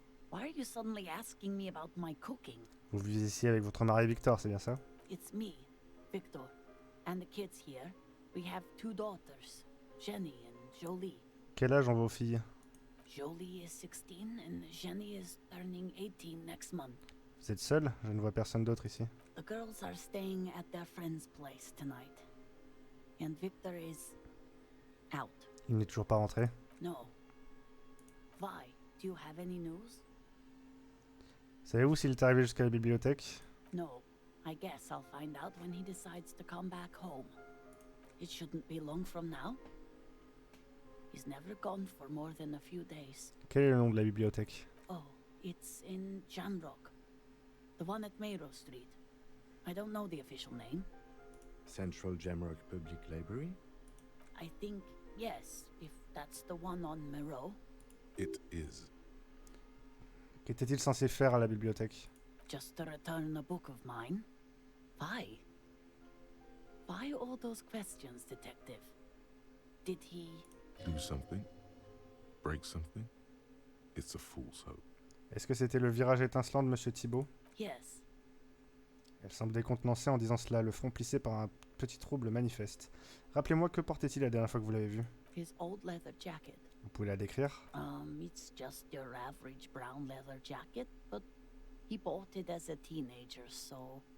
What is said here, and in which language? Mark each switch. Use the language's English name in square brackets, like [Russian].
[English] Why are you suddenly asking me about my cooking? [French] Vous vivez ici avec votre mari Victor, c'est bien ça? [English] It's me, Victor, and the kids here. We have 2 daughters, Jenny and Jolie. [French] Quel âge ont vos filles? [English] Jolie is 16 and Jenny is turning 18 next month. [French] Vous êtes seul? Je ne vois personne d'autre ici. [English] The girls are staying at their friend's place tonight. And Victor is out. [French] Il n'est toujours pas rentré. [English] No. Why? Do you have any news? [French] Savez-vous s'il est arrivé jusqu'à la bibliothèque? [English] No. I guess I'll find out when he decides to come back home. It shouldn't be long from now. He's never gone for more than a few days. [French] Quel est le nom de la bibliothèque? [English] Oh, it's in Jamrock. The one at Mayrow Street. I don't know the official name. Central Jamrock Public Library? I think yes, if that's the one on Mayrow. It is. [French] Qu'était-il censé faire à la bibliothèque? [English] Just to return a book of mine. Why? Why all those questions, detective? Did he... Do something? Break something? It's a fool's hope. [French] Est-ce que c'était le virage étincelant de Monsieur Thibault? [English] Yes. [French] Elle semble décontenancée en disant cela, le front plissé par un petit trouble manifeste. Rappelez-moi, que portait-il la dernière fois que vous l'avez vu? [English] His old leather jacket. [French] Vous pouvez la décrire? [English] It's just your average brown leather jacket, but he bought it as a teenager, so...